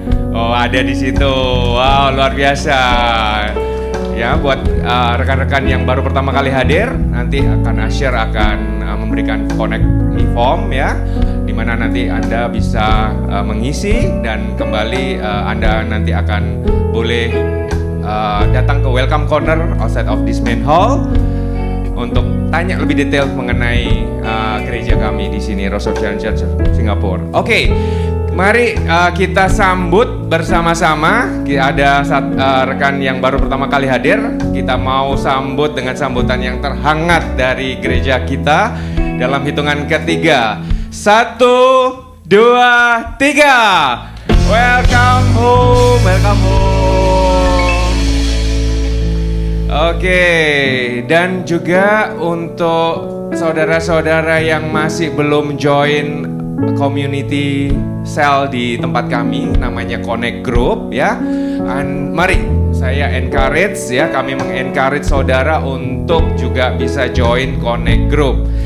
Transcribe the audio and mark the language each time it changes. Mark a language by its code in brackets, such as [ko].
[id] Oh, ada di situ. Wow, luar biasa. Ya, buat rekan-rekan yang baru pertama kali hadir, nanti Asher akan memberikan connect me form ya, di mana nanti Anda bisa mengisi dan kembali Anda nanti akan boleh datang ke [en] welcome corner outside of this main hall [id] untuk tanya lebih detail mengenai gereja kami di sini, Rose of Sharon Church Singapura. Oke. Mari kita sambut bersama-sama. Ada rekan yang baru pertama kali hadir. Kita mau sambut dengan sambutan yang terhangat dari gereja kita dalam hitungan ketiga. 1, 2, 3. [en] Welcome home, welcome home. [id] Oke, dan juga untuk saudara-saudara yang masih belum join community cell di tempat kami, namanya Connect Group ya. Mari saya encourage ya, kami mengencourage saudara untuk juga bisa join Connect Group.